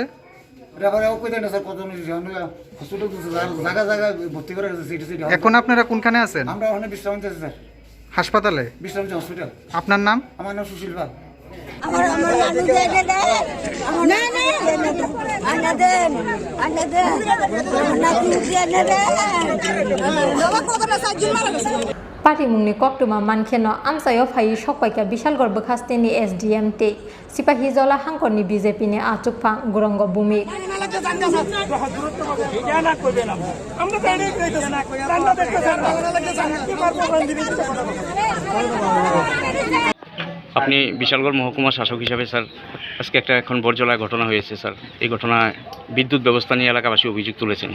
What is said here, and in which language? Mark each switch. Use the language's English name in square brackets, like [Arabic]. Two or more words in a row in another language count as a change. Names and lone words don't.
[Bangla] রেফারে কইতে না স্যার কতজন হসপিটাল জায়গা জায়গা ভর্তি করে আছে সিটি সিটি এখন আপনারা কোনখানে আছেন আমরা ওখানে বিশ্রাম নিতেছি স্যার হাসপাতালে বিশ্রাম হসপিটাল আপনার নাম আমার নাম সুশীল পাল আমার নানু দেন না না দেন [Turkic languages] पार्टी मुंनि कक्टुमा मानखेनो आमसायो फाइ सकपाइका बिशालगढ़ बखास्तेनि एसडीएम ते सिपाही जला हांकरनि बीजेपीनि आचुकफा गुरंग भूमि [Bangla] আপনি বিশালগড় মহকুমা শাসক হিসাবে স্যার আজকে একটা এখন বরজলায় ঘটনা হয়েছে স্যার এই ঘটনায় বিদ্যুৎ ব্যবস্থা নিয়ে এলাকাবাসী অভিযোগ তুলেছেন